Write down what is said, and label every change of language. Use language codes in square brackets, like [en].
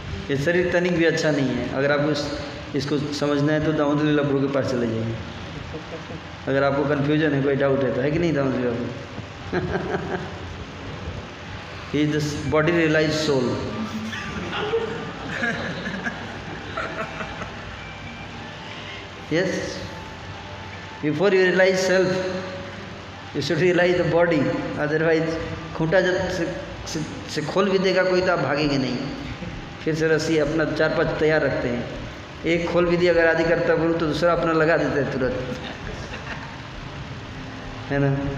[hi] ये शरीर तनिक भी अच्छा नहीं है। अगर आपको इसको समझना है तो दामोदर लीला प्रभु के पास चले जाइए। अगर आपको कन्फ्यूजन है, कोई डाउट है तो, है कि नहीं दामोदर लीला प्रभु [en] He is the body realized soul. Yes. Before you realize self, you should realize the body. Otherwise, [hi] खूंटा जब से खोल भी देगा कोई तो आप भागेंगे नहीं. फिर से रस्सी अपना 4-5 तैयार रखते हैं. एक खोल भी दिया अगर आदि करता बोलूँ तो दूसरा अपना लगा देते हैं तुरंत, है ना?